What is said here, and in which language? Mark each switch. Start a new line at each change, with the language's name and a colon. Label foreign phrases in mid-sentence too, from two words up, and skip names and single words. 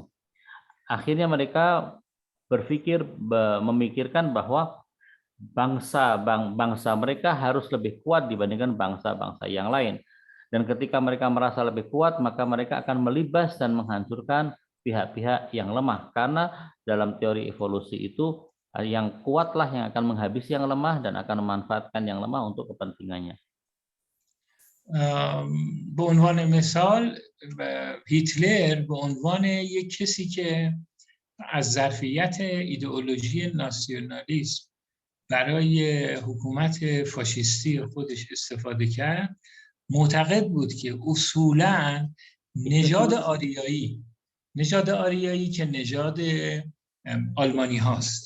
Indonesian: Akhirnya mereka memikirkan bahwa bangsa mereka harus lebih kuat dibandingkan bangsa-bangsa yang lain. Dan ketika mereka merasa lebih kuat, maka mereka akan melibas dan menghancurkan pihak-pihak yang lemah. Karena dalam teori evolusi itu, yang kuatlah yang akan menghabisi yang lemah dan akan memanfaatkan yang lemah untuk kepentingannya.
Persian: به عنوان مثال هیتلر به عنوان یک کسی که از ظرفیت ایدئولوژی ناسیونالیسم برای حکومت فاشیستی خودش استفاده کرد، معتقد بود که اصولاً نژاد آریایی که نژاد آلمانی هاست.